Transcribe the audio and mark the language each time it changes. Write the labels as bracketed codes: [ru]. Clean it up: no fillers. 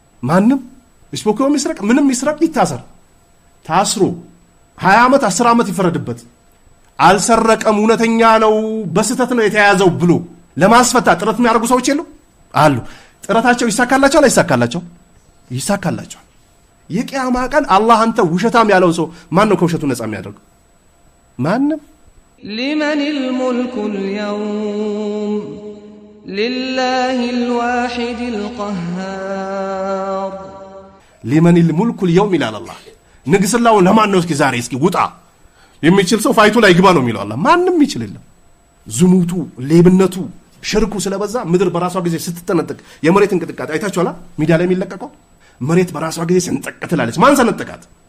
[am] ማንም። ስፖኮም ይስረቅ ምንም ይስረቅ ይታሰር፣ ታስሮ 20 ዓመት 10 ዓመት ይፈረድበት። አልሰረቀም እውነተኛ ነው በስተት ነው የተያዘው ብሎ ለማስፈታት ጥረት የሚያደርጉ ሰዎች የሉ አሉ። ጥረታቸው ይሳካላቸዋል አይሳካላቸው? ይሳካላቸዋል። የቂያማ ቀን አላህ አንተ ውሸታም ያለው ሰው ማን ነው ከውሸቱ ነፃ የሚያደርገው? ማንም። [ar] لمن الملك اليوم لله الواحد القهار. لمن الملك اليوم [am] ይላል አላህ። ንግስናው ለማን ነው? እስኪ ዛሬ እስኪ ውጣ የሚችል ሰው ፋይቱ ላይ ግባ ነው የሚለው አላህ። ማንም ይችል የለም። ዝሙቱ፣ ሌብነቱ፣ ሽርኩ ስለበዛ ምድር በራሷ ጊዜ ስትጠነጥቅ የመሬት እንቅጥቃጤ አይታችኋል? ሚዲያ ላይ የሚለቀቀው መሬት በራሷ ጊዜ ሰንጠቅ ትላለች። ማን ሰነጠቃት?